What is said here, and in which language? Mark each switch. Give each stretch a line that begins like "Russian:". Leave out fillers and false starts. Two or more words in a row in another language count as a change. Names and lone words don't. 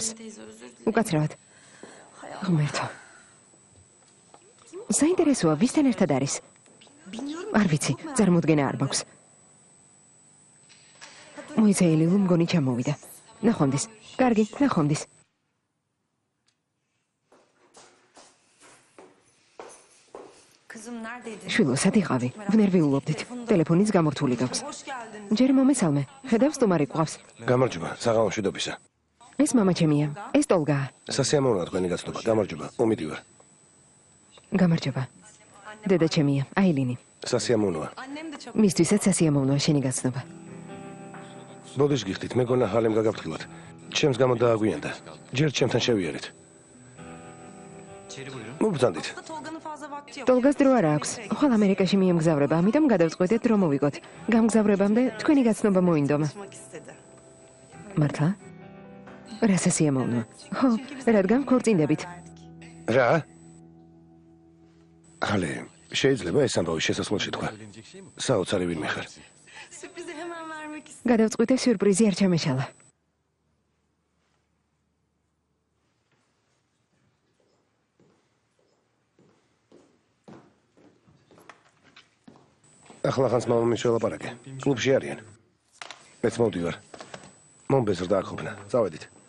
Georgian: უკაცრავად. ღმერთო. საინტერესოა, ვისთან ერთად არის? არ ვიცი, წარმოდგენა არ მაქვს. მოიცა ელიუ მგონი ჩამოვიდა. ნახვამდის. კარგი, ნახვამდის.
Turkish: Kızım neredeydin?
Georgian: შვილო, სად იყავი? ვნერვიულობდით. ტელეფონიც გამორთული გაქვს.
Turkish: Hoş geldin.
Georgian: ჯერ მომესალმე. ხედავს სტუმარი ყავს. გამარჯობა, საღამო მშვიდობისა. ეს მამა ჩემია. ეს ტოლგაა. სასიამოვნოა თქვენი გაცნობა. გამარჯობა, მომიდივარ. გამარჯობა. დედა ჩემია, აილინი. სასიამოვნოა.
Turkish: Annem de çok
Georgian: მისთვისაც სასიამოვნოა შენი გაცნობა. ბოდიშ გიხდით, მეგონა ჰალემ გაგაფრთხილოთ. ჩემს გამო დააგვიანდა. ჯერ ჩემთან შევიარეთ. მობრძანდით.
Turkish: da Tolga'nın fazla vakti yok.
Georgian: ტოლგას დრო არ აქვს. ხვალ ამერიკაში მიემგზავრება, ამიტომ გადავწყვეტეთ რომ მოვიგოთ. გამგზავრებამდე თქვენი გაცნობა მოინდომა.
Turkish: Konuşmak istedi.
Georgian: მართლა? რა სასიამოვნოა. ხო, რადგან ქორწინდებით. რა? ჰალე, შეიძლება ეს ამბავი შესასვლელში თქვა. საოცარი ვინმე ხარ.
Turkish: Sürprizi hemen vermek istedim.
Georgian: გადავწყვიტე სიურპრიზი არ ჩამეშალა. ახლა ხანს მამამისს ველაპარაკე. კლუბში არიან. მეც მოვდივარ. მომბეზრდა აქ წავედით.